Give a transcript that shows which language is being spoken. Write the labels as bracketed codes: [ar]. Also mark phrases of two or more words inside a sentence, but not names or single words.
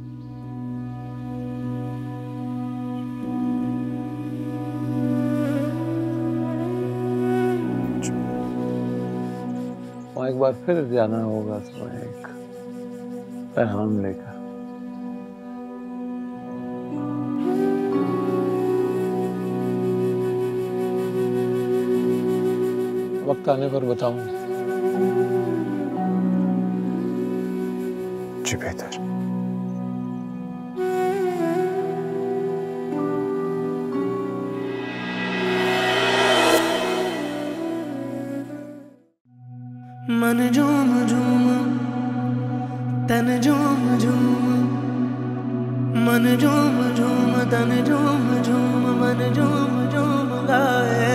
[hi] वहां एक बार फिर जाना होगा तुम्हें, एक पैगाम लेकर। वक्त आने पर बताऊंगा। जी बेहतर। मन झूम झूम तन झूम झूम, मन झूम झूम तन झूम झूम, मन झूम झूम गाए।